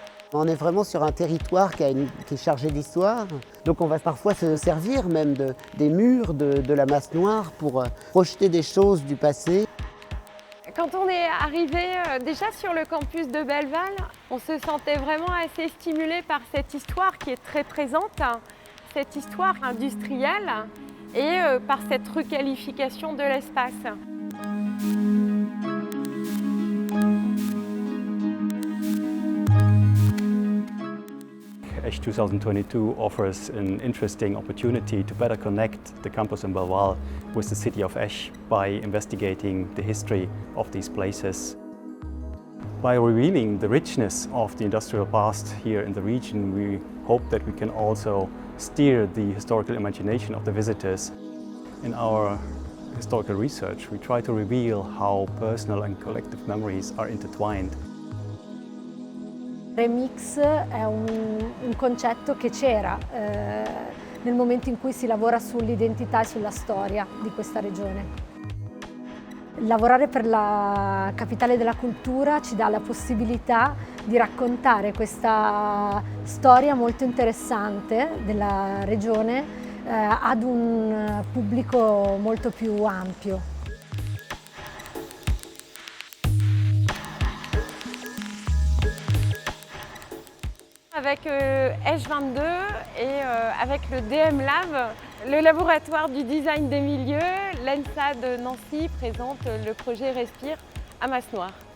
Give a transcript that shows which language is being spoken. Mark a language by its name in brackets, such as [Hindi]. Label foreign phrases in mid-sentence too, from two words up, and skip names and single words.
[French] On est vraiment sur un territoire qui est chargé d'histoire. Donc on va parfois se servir même des murs de la masse noire pour projeter des choses du passé. Quand on est arrivé déjà sur le campus de Belleval, on se sentait vraiment assez stimulé par cette histoire qui est très présente, cette histoire industrielle et par cette requalification de l'espace. [English] ESH 2022 offers an interesting opportunity to better connect the campus in Belleval with the city of Esch by investigating the history of these places. By revealing the richness of the industrial past here in the region, we hope that we can also steer the historical imagination of the visitors. In our historical research, we try to reveal how personal and collective memories are intertwined. [Italian] Remix è un concetto che c'era nel momento in cui si lavora sull'identità e sulla storia di questa regione. Lavorare per la capitale della cultura ci dà la possibilità di raccontare questa storia molto interessante della regione ad un pubblico molto più ampio. [French] Avec ESH 22 et avec le DM Lab, le laboratoire du design des milieux, l'ENSA de Nancy présente le projet Respire à masse noire.